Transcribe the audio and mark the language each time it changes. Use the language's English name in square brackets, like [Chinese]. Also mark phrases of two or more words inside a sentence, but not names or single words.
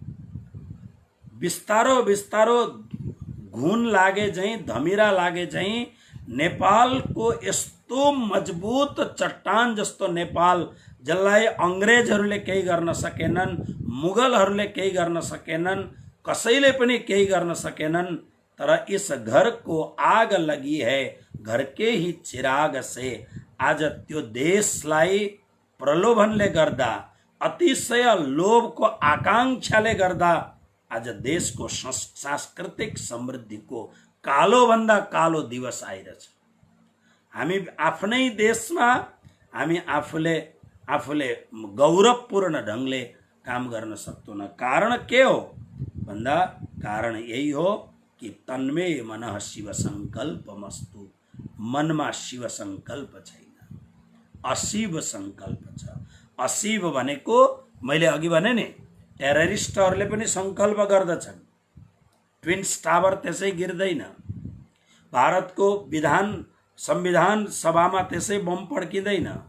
[Nepali] बिस्तारो घुन लागे झैं, धमिरा लागे झैं नेपालको यस्तो मजबुत चट्टान जस्तो नेपाल, जसलाई अंग्रेजहरूले केही गर्न सकेनन्, मुगलहरूले केही गर्न सकेनन्, कसैले पनि केही गर्न सकेनन्। [Hindi] तर इस घर को आग लगी है घर के ही चिराग से, [Nepali] आज त्यो देशलाई प्रलोभनले गर्दा, अतिशय लोभको आकांक्षाले गर्दा आज देशको सांस्कृतिक समृद्धिको कालो भन्दा कालो दिवस आइरहेछ। हामी आफ्नै देशमा हामी आफूले गौरवपूर्ण ढंगले काम गर्न सक्दैनौं। [Sanskrit] कारण के हो भन्दा कारण यही हो कि तन्मे मनः शिव संकल्पमस्तु, [Nepali] मनमा शिव संकल्प छैन, अशिव संकल्प छ। अशिव भनेको मैले अघि भने नि, टेररिस्टहरूले पनि संकल्प गर्दछन्, ट्विन्स टावर त्यसै गिर्दैन, भारतको संविधान सभामा त्यसै बम पड्किँदैन।